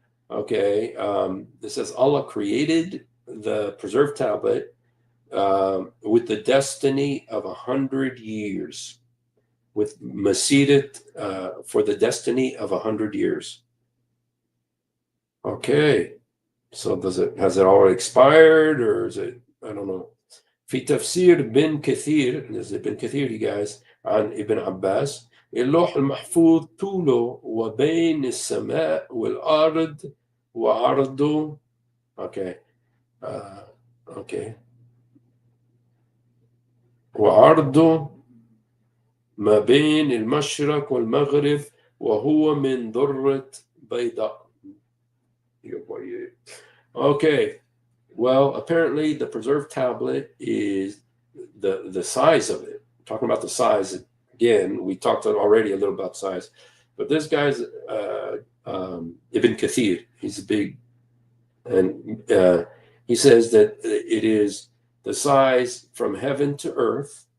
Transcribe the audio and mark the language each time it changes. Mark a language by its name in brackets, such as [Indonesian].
[English] Okay, it says Allah created the preserved tablet with the destiny of 100 years. With masirat for the destiny of 100 years. Okay, so has it already expired, or is it, I don't know. [Arabic] في تفسير بن كثير, [English] this is Ibn Kathir, you guys, [Arabic] عن ابن عباس, اللوح المحفوظ طوله وبين السماء والأرض وعرضه. [English] Okay, okay. [Arabic] وعرضه ما بين المشرق والمغرب وهو من ذرة بيضاء. [English] Okay, well, apparently the preserved tablet is the size of it. Talking about the size again, we talked already a little about size, but this guy's Ibn Kathir. He's a big, and he says that it is the size from heaven to earth.